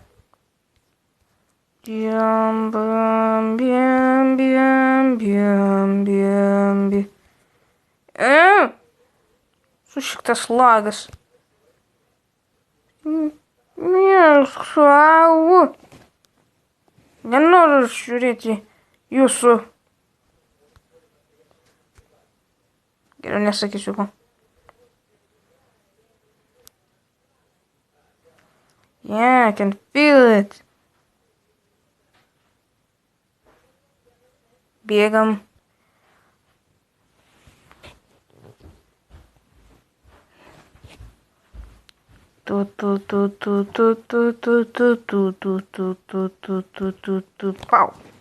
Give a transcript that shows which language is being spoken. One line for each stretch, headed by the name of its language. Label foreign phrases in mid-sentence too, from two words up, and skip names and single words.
Lithuanian: Sušiktas lagas. Nenoriu žiūrėti jūsų. Geriau nesakysiu ko.
English: Yeah, I can feel it.
Lithuanian: Bėgam. Pau.